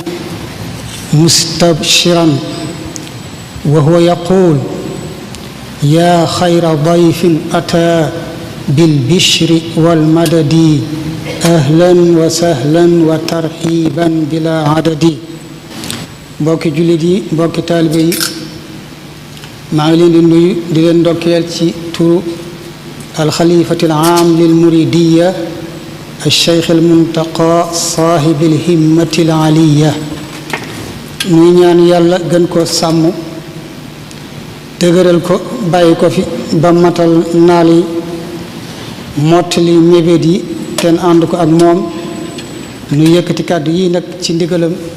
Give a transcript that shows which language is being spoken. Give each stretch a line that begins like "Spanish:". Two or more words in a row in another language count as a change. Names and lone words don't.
Arabic: مستبشرا وهو يقول يا خير ضيف أتى بالبشر والمدد أهلا وسهلا وترحيبا بلا عدد
Wolof: mbokki jullit yi mbokki taalibe yi maa ngi leen di nuyu di leen ndokkeel ci turu
Arabic: الخليفة العام للمريدية الشيخ المنتقى صاحب الهمة العالية
Wolof: nuy ñaan yàlla gën ko sàmm dëgëral ko bàyyi ko fi ba matal naal yi mottali mébét yi ten ànd ko ak moom nu yëkkati kàddu yi nag ci ndigalam